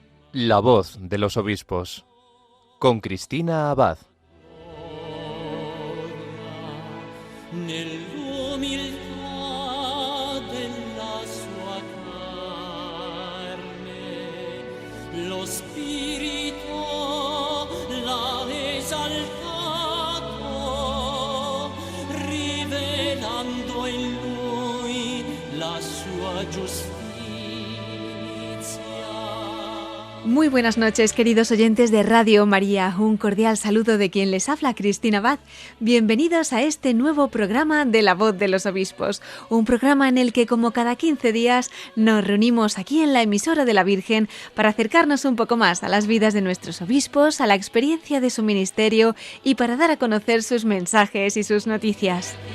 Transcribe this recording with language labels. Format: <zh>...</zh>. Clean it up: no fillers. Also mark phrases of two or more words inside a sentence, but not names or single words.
<es>La voz de los obispos, con Cristina Abad.</es> <it>Nell'umiltà della sua carne, lo Spirito l'ha esaltato, rivelando in lui la sua giustizia.</it> <es>Muy buenas noches, queridos oyentes de Radio María. Un cordial saludo de quien les habla, Cristina Abad. Bienvenidos a este nuevo programa de La Voz de los Obispos. Un programa en el que, como cada 15 días, nos reunimos aquí en la emisora de la Virgen para acercarnos un poco más a las vidas de nuestros obispos, a la experiencia de su ministerio y para dar a conocer sus mensajes y sus noticias.</es>